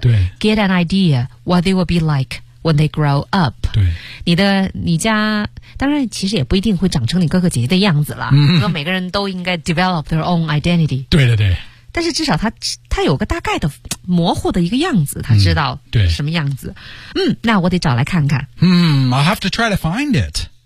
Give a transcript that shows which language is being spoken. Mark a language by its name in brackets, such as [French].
[Chinese] 对。 [English] Get an idea what they will be like when they grow up. [Chinese] 对。你家当然其实也不一定会长成你哥哥姐姐的样子了。嗯。因为每个人都应该 [English] develop their own identity. [Chinese] 对对对。但是至少他有个大概的模糊的一个样子，他知道什么样子。嗯，那我得找来看看。 [English] I'll have to try to find it.